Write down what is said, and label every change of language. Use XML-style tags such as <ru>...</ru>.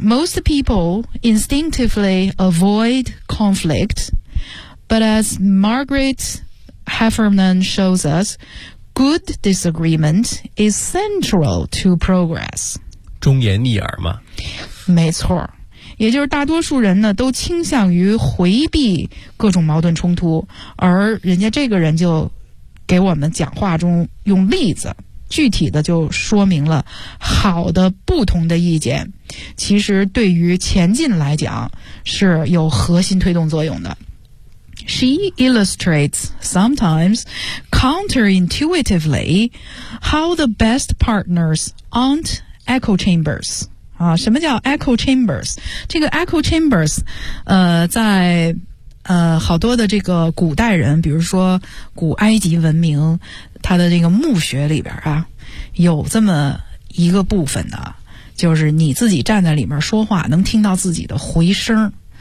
<en>Most people instinctively avoid conflict, but as Margaret Heffernan shows us, good disagreement is central to progress.</en> <zh>忠言逆耳嘛。没错。也就是大多数人呢都倾向于回避各种矛盾冲突，而人家这个人就给我们讲话中用例子具体的就说明了好的不同的意见其实对于前进来讲是有核心推动作用的。</zh> <en>She illustrates sometimes counterintuitively how the best partners aren't echo chambers.</en> <zh>啊，什么叫 echo chambers? 这个 echo chambers 在好多的这个古代人，比如说古埃及文明，它的这个墓穴里边啊，有这么一个部分的，就是你自己站在里面说话，能听到自己的回声。</zh>